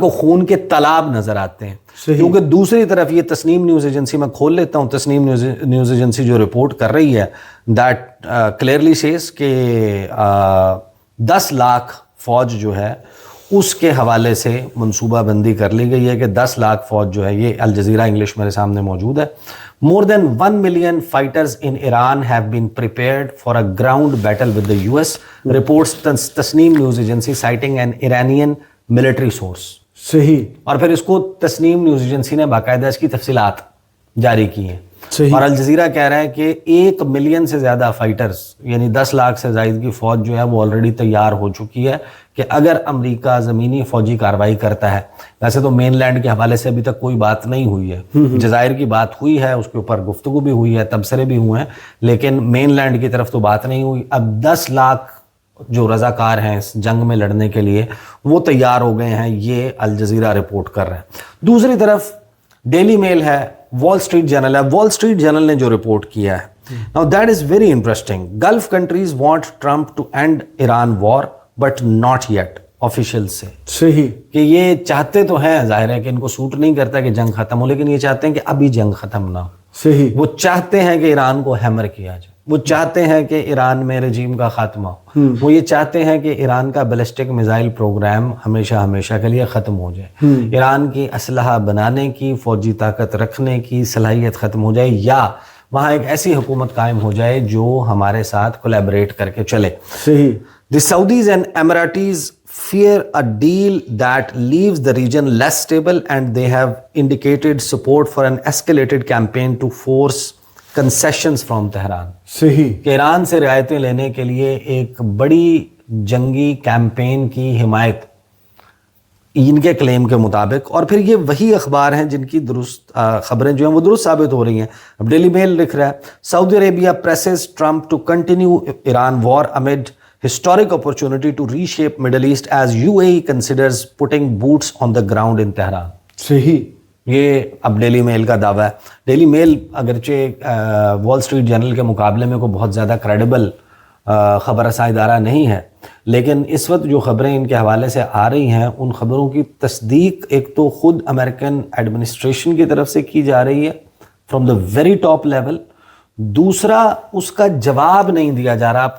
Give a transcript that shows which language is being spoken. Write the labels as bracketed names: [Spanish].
[Urdu] کو خون کے تالاب نظر آتے ہیں. کیونکہ دوسری طرف یہ تسنیم نیوز ایجنسی, میں کھول لیتا ہوں, تسنیم نیوز ایجنسی جو رپورٹ کر رہی ہے, [English] that clearly says [Urdu] کہ 10 لاکھ فوج جو ہے اس کے حوالے سے منصوبہ بندی کر لی گئی ہے کہ 10 لاکھ فوج جو ہے, یہ الجزیرہ انگلش میرے سامنے موجود ہے. [English] More than 1 million fighters in Iran have been prepared for a ground battle with the US, reports Tasneem news agency citing an Iranian military source. [Urdu] صحیح. اور پھر اس کو تسنیم نیوز ایجنسی نے باقاعدہ اس کی تفصیلات جاری کی ہیں. اور الجزیرہ کہہ رہا ہے کہ 1 ملین سے زیادہ فائٹرز, یعنی 10 لاکھ سے زائد کی فوج جو ہے وہ آلریڈی تیار ہو چکی ہے کہ اگر امریکہ زمینی فوجی کارروائی کرتا ہے. ویسے تو مین لینڈ کے حوالے سے ابھی تک کوئی بات نہیں ہوئی ہے, جزائر کی بات ہوئی ہے, اس کے اوپر گفتگو بھی ہوئی ہے, تبصرے بھی ہوئے ہیں, لیکن مین لینڈ کی طرف تو بات نہیں ہوئی. اب 10 لاکھ جو رضاکار ہیں اس جنگ میں لڑنے کے لیے وہ تیار ہو گئے ہیں, یہ الجزیرہ رپورٹ کر رہے ہیں. دوسری طرف ڈیلی میل ہے, وال اسٹریٹ جرنل ہے. وال اسٹریٹ جرنل نے جو رپورٹ کیا ہے, [English] now that is very interesting. Gulf countries want Trump to end Iran war but not yet. [Urdu] Official سے صحیح کہ یہ چاہتے تو ہیں, ظاہر ہے کہ ان کو سوٹ نہیں کرتا کہ جنگ ختم ہو, لیکن یہ چاہتے ہیں کہ ابھی جنگ ختم نہ ہو. صحیح. وہ چاہتے ہیں کہ ایران کو ہیمر کیا جائے, وہ چاہتے ہیں کہ ایران میں رجیم کا خاتمہ ہو, وہ یہ چاہتے ہیں کہ ایران کا بیلسٹک میزائل پروگرام ہمیشہ کے لیے ختم ہو جائے, ایران کی اسلحہ بنانے کی, فوجی طاقت رکھنے کی صلاحیت ختم ہو جائے, یا وہاں ایک ایسی حکومت قائم ہو جائے جو ہمارے ساتھ کولیبریٹ کر کے چلے. صحیح. [English] The Saudis and Emiratis fear a deal that leaves the region less stable, and they have indicated support for an escalated campaign to force concessions from Tehran. [Urdu] صحیح. کہ ایران سے رعایتیں لینے کے لیے ایک بڑی جنگی کیمپین کی حمایت ان کے کلیم کے مطابق. اور پھر یہ وہی اخبار ہیں جن کی درست خبریں جو ہیں وہ درست ثابت ہو رہی ہیں. اب ڈیلی میل لکھ رہا ہے [English] Saudi Arabia presses Trump to continue Iran war amid historic opportunity to reshape Middle East as UAE considers putting boots on the ground in Tehran. [Urdu] صحیح. یہ اب ڈیلی میل کا دعویٰ ہے. ڈیلی میل اگرچہ وال اسٹریٹ جرنل کے مقابلے میں کوئی بہت زیادہ کریڈیبل خبر رساں ادارہ نہیں ہے، لیکن اس وقت جو خبریں ان کے حوالے سے آ رہی ہیں ان خبروں کی تصدیق ایک تو خود امریکن ایڈمنسٹریشن کی طرف سے کی جا رہی ہے [English] from the very top level, [Urdu] دوسرا اس کا جواب نہیں دیا جا رہا.